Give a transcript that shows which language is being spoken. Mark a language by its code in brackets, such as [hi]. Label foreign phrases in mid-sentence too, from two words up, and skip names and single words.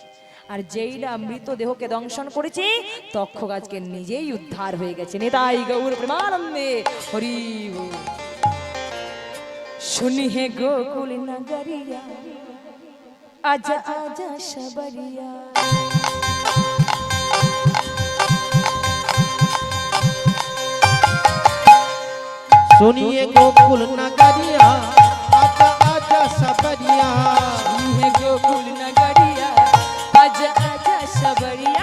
[bn] আর যেই না মৃত দেহকে দংশন করেছে, তক্ষক আজকে নিজেই উদ্ধার হয়ে গেছে। নেতাই গৌর প্রেমানন্দে হরি বল। [hi] सुनि हे गोकुल नगरिया, आजा आजा सबरिया। सुनिए गोकुल नगरिया, आजा आजा सबरिया। सुनिए गोकुल नगरिया, आजा आजा सबरिया।